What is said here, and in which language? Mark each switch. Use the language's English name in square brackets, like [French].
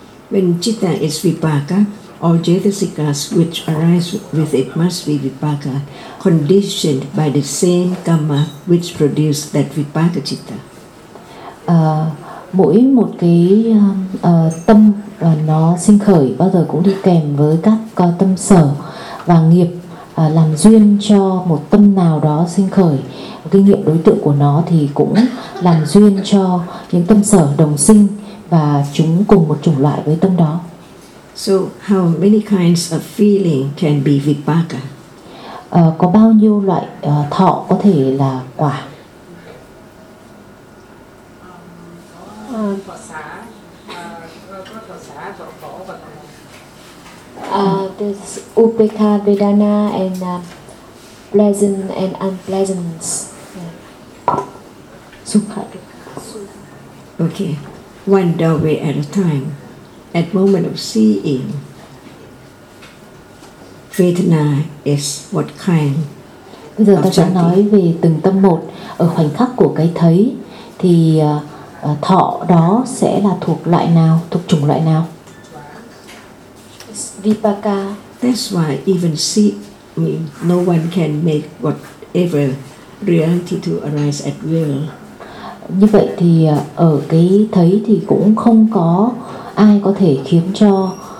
[English] When citta is vipaka, all jetasikas which arise with it must be vipaka, conditioned by the same karma which produced that vipaka citta. [Vietnamese] Mỗi một cái tâm nó sinh khởi bao giờ cũng đi kèm với các tâm sở và nghiệp làm duyên cho một tâm nào đó sinh khởi. Cái nghiệp đối tượng của nó thì cũng làm duyên cho những tâm sở đồng sinh và chúng cùng một chủng loại với tâm đó. [English] So how many kinds of feeling can be vipaka? [Vietnamese] Có bao nhiêu loại thọ có thể là quả? [English] There's upekha, vedana, and pleasant and unpleasant. Sukha. Okay, one doorway at a time. At moment of seeing, vedana is what kind? [Vietnamese] Bây giờ ta sẽ nói về từng tâm một. Ở khoảnh khắc của cái thấy thì thọ đó sẽ là thuộc loại nào, thuộc chủng loại nào? [English] Vipaka. That's why even no one can make whatever reality to arise at will. [Vietnamese] Như vậy thì ở cái thấy thì cũng không có ai có thể khiến cho